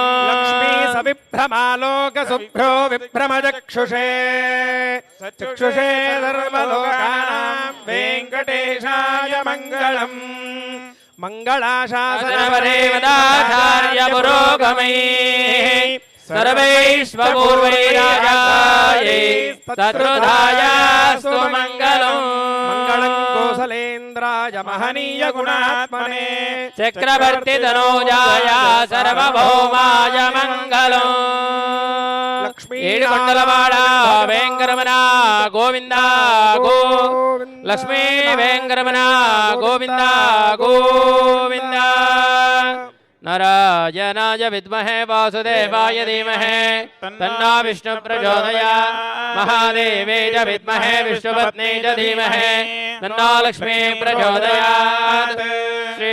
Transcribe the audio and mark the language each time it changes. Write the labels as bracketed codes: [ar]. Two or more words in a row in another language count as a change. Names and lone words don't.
[sa] లక్ష్మీ సవిభ్రమాలోక శుభ్రో విభ్రమచక్షుషే చక్షుషే సర్వలోకానాం వెంకటేశాయ మంగళం మంగళాశాసనపరేవదాచార్య పురోగమైః सर्वैश्वपूर्वैराजायै शत्रुधायास्तु मङ्गलम् మంగళం కోసలేంద్రాయ మహనీయ గుణాత్మనే చక్రవర్తితనూజాయ సర్వభౌమాయ మంగళం లక్ష్మీ [te] ఏడుకొండలవాడ వెంకరమణ గోవింద గో లక్ష్మీ వెంకరమణ గోవింద గోవింద [sa] नारायणाय विद्महे वासुदेवाय धीमहि तन्नो विष्णु प्रचोदयात् महादेवे च विद्महे विष्णुपत्नी च धीमहि तन्नो लक्ष्मी प्रचोदयात् श्री